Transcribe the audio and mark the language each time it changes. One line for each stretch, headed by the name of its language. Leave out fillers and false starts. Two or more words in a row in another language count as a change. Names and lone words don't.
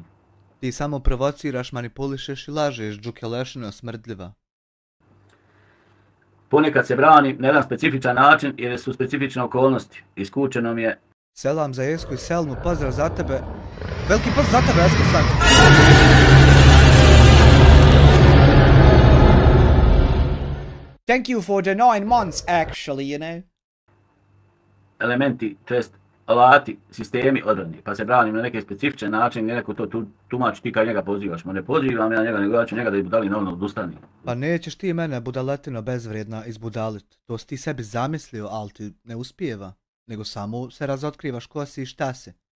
Bosnian: Ti samo provociraš, manipulišeš i lažeš, Džukelešino smrdljiva. Ponekad se branim na jedan specifičan način jer su specifične okolnosti. Iskučeno mi je. Selam za Esku i Selmu, pozdrav za tebe. Veliki pozdrav za tebe, Esko San.
English: Thank you for the 9 months, actually, you know.
Bosnian: Elementi, test, alati, sistemi odbrane, pa se branim na neki specifičan način, neko to tumači, ti kad njega pozivaš, ma ne pozivam ja njega, nego ja ću njega da izbudali novno odustani. Pa nećeš ti mene, budaletino bezvrijedna, izbudalit. To si ti sebi zamislio, ali ti ne uspijeva, nego samo se razotkrivaš ko si i šta si.